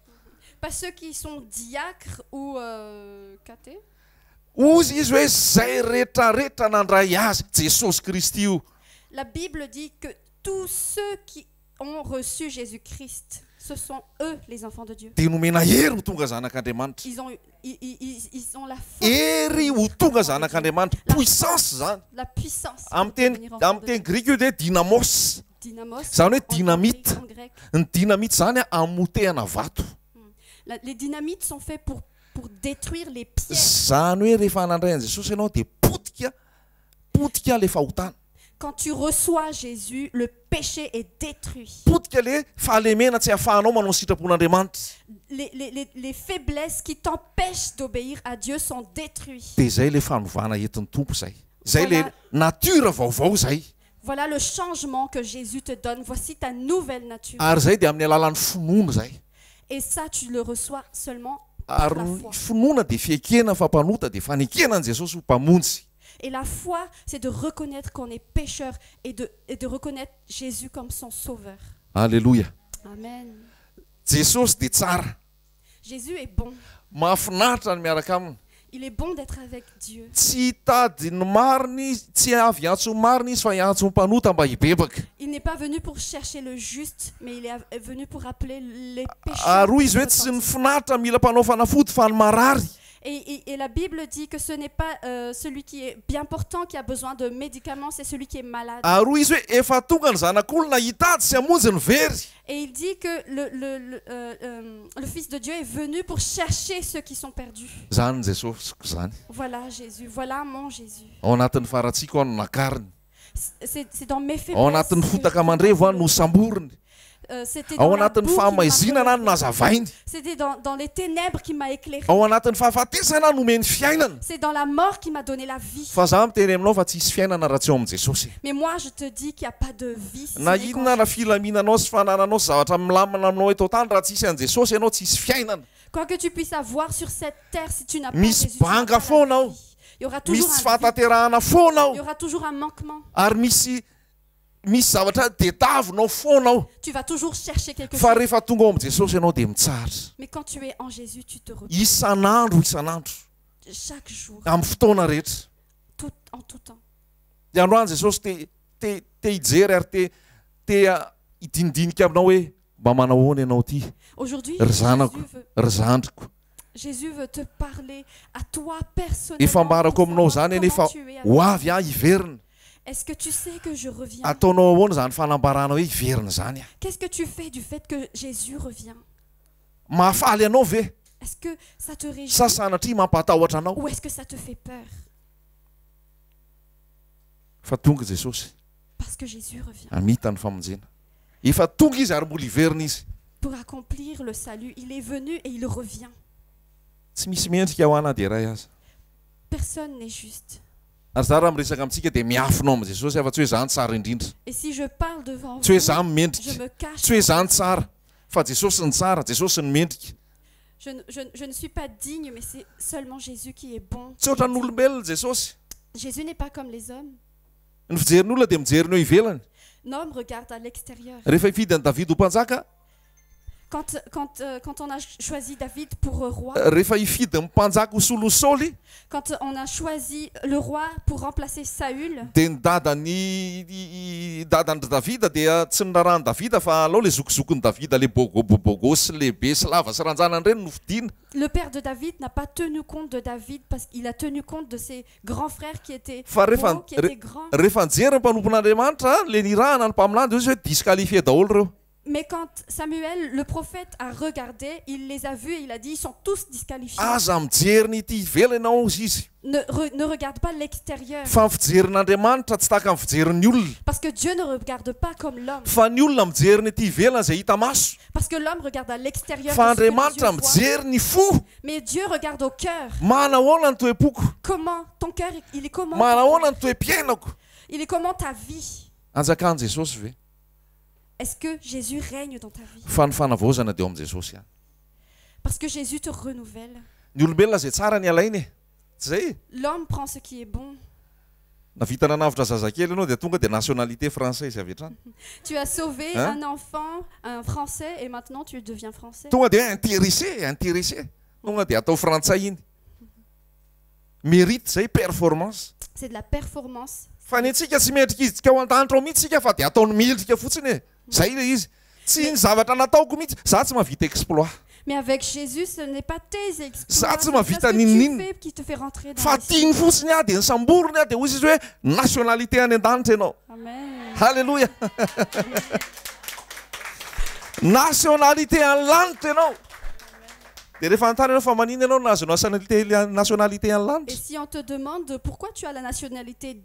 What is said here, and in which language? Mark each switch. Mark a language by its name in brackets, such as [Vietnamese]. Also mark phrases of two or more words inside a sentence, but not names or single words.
[French] pas ceux qui sont diacres ou cathés. [Malagasy] ozy izy hoe zay rehetrarehetra nandray azy Jesosy Kristy io [French] La Bible dit que tous ceux qui ont reçu Jésus-Christ, ce sont eux les enfants de Dieu. [Malagasy] dia nomena hery ho tonga zanak'Andriamanitra [French] Ils ont la force, [Malagasy] hery ho tonga zanak'Andriamanitra puissance zany [French] la puissance [Malagasy] amin'ny [French] pour [Malagasy] teny [French] devenir enfant de [Malagasy] teny [French] Dieu. [Malagasy] grika io dia dynamos [French] Dynamos, [Malagasy] zany hoe [French] en [Malagasy] dynamite [French] grec, en grec. [Malagasy] ny dynamite zany a amotehana vato [French] Les dynamites sont faits pour détruire les pièges. [Malagasy] zany hoe rehefa nandray an Jesosy ianao dia potika le fahotana [French] Quand tu reçois Jésus, le péché est détruit. [Malagasy] potika le fahalemena tsy ahafahanao manao ny sitrapon'Andriamanitra [French] Les faiblesses qui t'empêchent d'obéir à Dieu sont détruites. [Malagasy] dia zay le fanovana entin'ny tompo zay le natura vaovao zay [French] Voilà le changement que Jésus te donne. Voici ta nouvelle nature. [Malagasy] ary zay dia amin'ny alalan'ny finoana zay [French] Et ça, tu le reçois seulement par [Malagasy] ary [French] la [Malagasy] ny [French] foi. [Malagasy] finoana dia fiekena fampanota dia fanekena an Jesosy ho mpamonjy [French] Et la foi, c'est de reconnaître qu'on est pécheur et de reconnaître Jésus comme son sauveur. [Malagasy] alleloia [French] Amen. [Malagasy] Jesosy dia tsara [French] Jésus est bon. [Malagasy] mahafinaritra ny miaraka aminy [French] Il est bon d'être avec Dieu. [Malagasy] tsy hitady ny mariny tsy avy antso ny mariny izy fa hiantso ny mpanota mba hibebaka [French] Il n'est pas venu pour chercher le juste, mais il est venu pour appeler les pécheurs. [Malagasy] ary hoy izy hoe tsy ny finaritra mila mpanao fanafody fa ny marary [French] Et la Bible dit que ce n'est pas celui qui est bien portant qui a besoin de médicaments, c'est celui qui est malade. [Malagasy] ary hoy izy hoe efa tonga ny zanak'olona hitady sy hamonjy ny very [French] Et il dit que le Fils de Dieu est venu pour chercher ceux qui sont perdus. [Malagasy] zany Jesosiko zany [French] Voilà Jésus, voilà mon Jésus. [Malagasy] ao anatin'ny faratsiako ano nakariny [French] C'est dans mes faiblesses. [Malagasy] ao anatin'ny fotaka aman-drevo any no samboriny [French] C'était [Malagasy] ao [French] dans la [Malagasy] anatin'ny [French] boue qui m'a [Malagasy] fahamaizina no [French] relevé. [Malagasy] nazavainy [French] C'était dans les ténèbres qui m'a éclairé. [Malagasy] ao anatin'ny fahafatesana nomeny fiainana [French] C'est dans la mort qui m'a donné la vie. [Malagasy] fa za miteny aminao fa tsisy fiainana raha tsy eo amin'i Jesosy [French] Mais moi, je te dis qu'il n'y a pas de vie. si [Malagasy] na [French] ce n'est [Malagasy] inona [French] qu'en [Malagasy] na filaminanao sy fanananao sy zavatra milamina aminao eto tany raha tsisy an' Jesosy ianao tsisy fiainana [French] Quoi que tu puisses avoir sur cette terre, si tu n'as pas [Malagasy] Misy [French] Jésus, tu n'as [Malagasy] banga [French] pas [Malagasy] foana [French] la [Malagasy] ao. [French] vie. Il y aura toujours [Malagasy] misy tsy [French] un vide. [Malagasy] fahataterahana foana [French] Il y [Malagasy] ao [French] aura toujours un manquement. [Malagasy] ary misy zavatra tetavinao foana ao [French] Tu vas toujours chercher quelque [Malagasy] fa [French] chose. [Malagasy] rehefa tonga ao amin'i Jesosy ianao dia mitsaritra [French] Mais quand tu es en Jésus, tu te retrouves [Malagasy] isan'andro [French] chaque jour, [Malagasy] amin'ny fotoana rehetra [French] en tout temps. [Malagasy] dia androany Jesosy te hijery ary te hidinidinika aminao hoe mba manao ahoana ianao ty [French] Aujourd'hui, [Malagasy] ry zanako ry zandriko [French] Jésus veut te parler à toi personnellement. [Malagasy] efa mbarako [French] pour [Malagasy] aminao [French] savoir [Malagasy] zany [French] comment [Malagasy] efa [French] tu es avec [Malagasy] ho avy hiverina [French] Est-ce que tu sais que je reviens? [Malagasy] ataonao ahoana zany fanambarana hoe hiverina zany [French] Qu'est-ce que tu fais du fait que Jésus revient? [Malagasy] mahafaly anao ve [French] Est-ce que ça te réjouit [Malagasy] sa sanatria mampatahotra anao [French] ou est-ce que ça te fait peur? [Malagasy] fa tonga Jesosy [French] Parce que Jésus revient. [Malagasy] amita ny famonjena efa tonga izy ary mbola hiverina izy [French] Pour accomplir le salut, il est venu et il revient. [Malagasy] tsy misy mendrika ho ana dia ray aza [French] Personne n'est juste. [Malagasy] ary za raha miresaka amintsika dia miafinao amin'i Jesosy afa tsy hoe zany tsara indrindra [French] Et si je parle devant [Malagasy] tsy hoe [French] vous, [Malagasy] zany [French] je [Malagasy] mendrika [French] me cache. [Malagasy] tsy hoe zany tsara fa Jesosy ny tsara Jesosy ny mendrika [French] Je ne suis pas digne, mais c'est seulement Jésus qui est bon. [Malagasy] Tsy ohatran'ny olombelona Jesosy. [French] Jésus n'est pas comme les hommes. [Malagasy] Ny fijerin'olona dia mijeriny eo ivelany. [French] L'homme regarde à l'extérieur. [Malagasy] Rehefa hifidy an'i David ho mpanjaka, [French] Quand on a choisi David pour roi, [Malagasy] rehefa hifidy ny mpanjaka ho solo Saoly, [French] quand on a choisi le roi pour remplacer Saül, [Malagasy] dia ny dadany Davida dia tsy ny raharahany Davida fa alao le zokizokiny Davida le bogo sy lehibe sy lava sy ranjanany ireny no fidiana. [French] le père de David n'a pas tenu compte de David parce qu'il a tenu compte de ses grands frères qui étaient [Malagasy] Fa [French] beaux, qui étaient grands. [Malagasy] rehefa nijery ny mpanompon'Andriamanitra le nirahana ny mpaminany dia izy hoe disqualifié daholo ireo. [French] Mais quand Samuel, le prophète, a regardé, il les a vus et il a dit, ils sont tous disqualifiés. [Malagasy] Aza mijery ny ity ivelany ianao izy. [French] Ne regarde pas l'extérieur. [Malagasy] Fa ny fijerin'Andriamanitra tsy tahaka ny fijerin'ny olona. [French] Parce que Dieu ne regarde pas comme l'homme. [Malagasy] Fa ny olona mijery ny ity ivelany izay hita maso. [French] Parce que l'homme regarde à l'extérieur. [Malagasy] Fa [French] de ce que les [Malagasy] Andriamanitra [French] yeux voient. [Malagasy] mijery ny fo. [French] Mais Dieu regarde au cœur. [Malagasy] Manahoana ny toe-poko. [French] Comment ton cœur, il est comment? [Malagasy] Manahoana ny toe-piainako. [French] Il est comment ta vie? [Malagasy] Anjakan'i Jesosy ve? [French] Est-ce que Jésus règne dans ta vie? [Malagasy] Fa ny fanavaozana dia eo amin'i Jesosy ihany. [French] Parce que Jésus te renouvelle. [Malagasy] Ny olombelona izay tsara ny alainy e. Tsy zay? [French] L'homme prend ce qui est bon. [Malagasy] Navita nanavitra zazakely ianao dia tonga dia [French] nationalité française [Malagasy] avy hatrany. [French] Tu as sauvé Hein? un enfant, un Français, et maintenant tu deviens Français. [Malagasy] Tonga dia intéressé. Tonga dia atao frantsay iny. Mérite zay performance. [French] C'est de la performance. [Malagasy] Fa ny antsika tsy mendrika izika ao an-danitra ao mihitsy sika fa dia ataony mendrika fotsiny e. Zay le izy. Tsy ny zavatra nataoko mihitsy. Za tsy mahavita exploit. [French] Mais avec Jésus, ce n'est pas tes exploits, Ça, c'est tu m'as pas vite ce que aninine. tu fais qui te fait rentrer dans [Malagasy] Fa [French] le ciel. [Malagasy] tiany fotsiny a dia ny samborony a dia hoy izy hoe nationalité any an-danitra ianao. Amen. Halleluja. Nationalité any lanitra ianao. Dia rehefa antany ianao fa manino ianao nahazo nationalité any [French] Et [Malagasy] lanitra. [French] si on te demande pourquoi tu as la nationalité des cieux,